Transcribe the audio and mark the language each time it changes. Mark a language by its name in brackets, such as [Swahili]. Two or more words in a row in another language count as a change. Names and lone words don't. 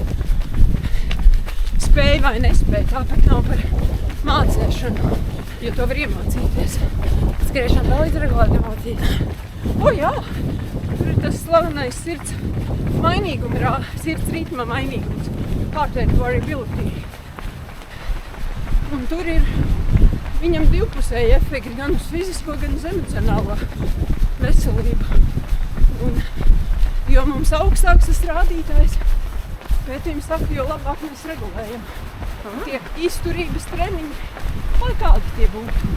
[Latvian] Spēj vai nespēj, tāpēc nav par mācēšanu, jo to var iemācīties. Skriešana palīdz regulēt emocijas. Jā, tur ir tas slavenais sirds ritma mainīgums, [English] heart rate variability. [Latvian] Un tur ir viņam divpusēji efekti gan uz fizisko, gan uz emocionālo veselību. Jo mums augstāks tas rādītājs, pētījums saka, jo labāk mēs regulējam. Tie izturības treniņi, lai kādi tie būtu.